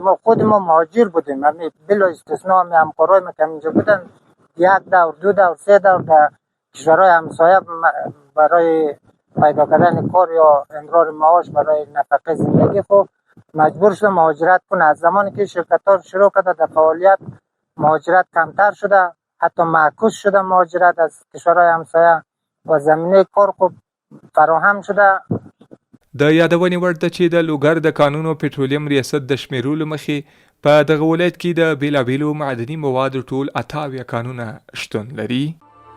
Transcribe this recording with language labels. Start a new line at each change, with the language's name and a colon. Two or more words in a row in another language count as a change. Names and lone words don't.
Persian: ما خود ما مهاجر بودیم بلا استثناء همکارای ما که اینجا بودن 1 دور 2 دور 3 دور در کشورهای همسایه برای پیدا کردن کار یا امرار معاش برای نفقه زندگی خود مجبور شدن مهاجرت کنه. از زمانی که شرکت‌ها شروع کرده در فعالیت مهاجرت کمتر شده حتی معکوس شده مهاجرت از کشورهای همسایه و زمینه کار خوب فراهم شده.
Pashto: د یادونې وړ ده چې د لوګر د کانونو پټرولیم ریاست د شمیرولو مخې په دغه ولایت کې د بیلابیلو معدني موادو ټول 88 کانونه شتون لري.